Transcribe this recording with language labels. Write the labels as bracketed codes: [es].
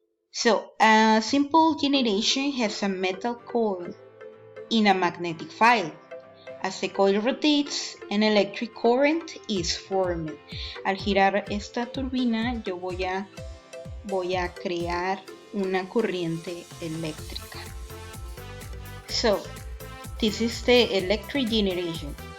[en] So, a simple generation has a metal coil in a magnetic field. As the coil rotates, an electric current is formed. [es] Al girar esta turbina, yo voy a crear una corriente eléctrica. [en] So, this is the electric generator.